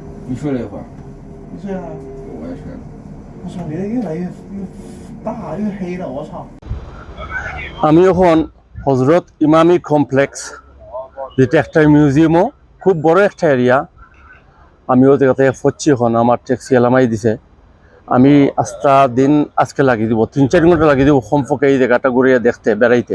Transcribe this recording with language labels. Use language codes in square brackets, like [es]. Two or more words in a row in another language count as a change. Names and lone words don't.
[zh] 你睡了一会儿，你睡了？我也睡了。我操，你这越来越大，越黑了，我操！ [bn] আমি এখন হজরত ইমামি কমপ্লেক্স, যেটা একটা মিউজিয়ামও খুব বড় একটা এরিয়া। আমিও জায়গাতে পড়ছি এখন, আমার ট্যাক্সি এলামাই দিছে। আমি দিন আজকে লাগিয়ে দিব, 3-4 ঘন্টা লাগিয়ে দিব কমপক্ষে এই জায়গাটা ঘুরিয়ে দেখতে বেড়াইতে।